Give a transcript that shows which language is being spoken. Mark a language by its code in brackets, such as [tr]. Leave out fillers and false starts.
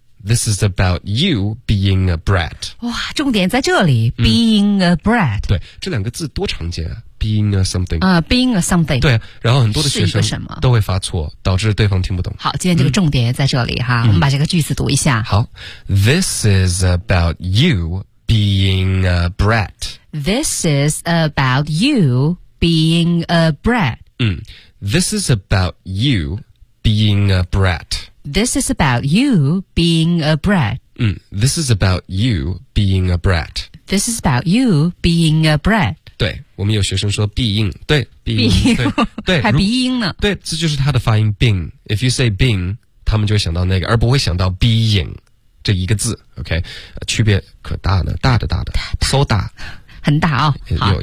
[en] This is about you being a brat. [zh] 哇，重点在这里 ，being、嗯、 a brat。对，这两个字多常见啊 ， being a something。 [en] being a something。 [zh] 对，然后很多的学生都会发错，导致对方听不懂。好，今天这个重点在这里哈、嗯，我们把这个句子读一下。 [en] 好 ，This is about you being a brat. This is about you being a brat. 嗯 ，This is about you being a brat. This is about you being a brat. 嗯 ，This is about you being a brat. This is about you being a brat. [zh] 对，我们有学生说鼻音，对，鼻音，对，还鼻音呢。对，这就是他的发音 ，being。 If you say being，他们就会想到那个，而不会想到 being 这一个字。 OK， 区别可大呢，大的大的 ，so 大。很大啊、哦。